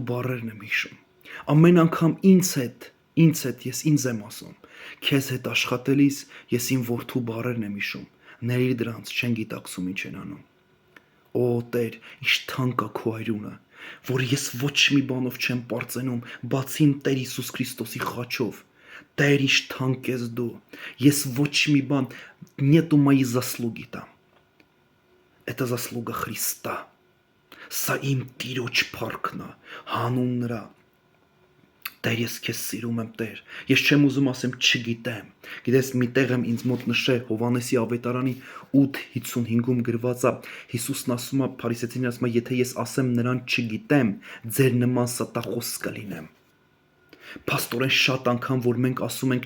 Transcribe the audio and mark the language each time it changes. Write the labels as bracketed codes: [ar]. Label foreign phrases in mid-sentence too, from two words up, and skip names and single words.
[hy] բառերն եմ հիշում։ Ամեն անգամ ինձ հետ ես ինձ եմ ասում։ Քեզ հետ աշխատելիս ես իմ որդու բառերն եմ հիշում։ Ների դրանց չեն գիտակցում ինչ են անում։ Օ Տեր, ինչ թանկ է քո այրունը, որ ես ոչ մի բանով չեմ պարծենում, բացի իմ Տեր Հիսուս Քրիստոսի խաչով։ Տեր, ինչ թանկ ես դու։ Ես ոչ մի բան, [ru] нету моей заслуги там. Это заслуга Христа. [hy] Սա իմ Տիրոջ փառքն է, հանուն նրա։ Տեր, ես քեզ սիրում եմ, Տեր։ Ես չեմ ուզում ասեմ չգիտեմ։ Գիտես, մի տեղ եմ ինձ մոտ նշե Հովհաննեսի ավետարանի 8:55-ում գրված է, Հիսուսն ասում է, փարիսեցիներին ասում է, եթե ես ասեմ նրան չգիտեմ, ձեր նման ստախոս կլինեմ։ Փաստորեն շատ անգամ, որ մենք ասում ենք